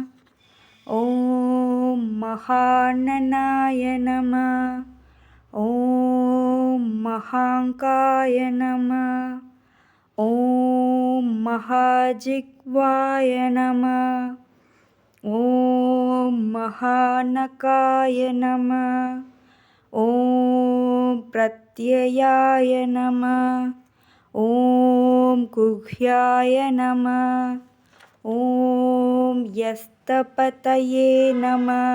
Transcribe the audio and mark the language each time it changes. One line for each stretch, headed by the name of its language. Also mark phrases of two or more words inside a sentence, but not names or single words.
Sanskrit: ॐ महाननाय नमः। ॐ महाङ्काय नमः। ॐ महाजिह्वाय नमः। ओम् महानखाय नम. ओम् प्रत्ययाय नम. ओम् गुह्याय नम. ओम् यस्तपतये नम.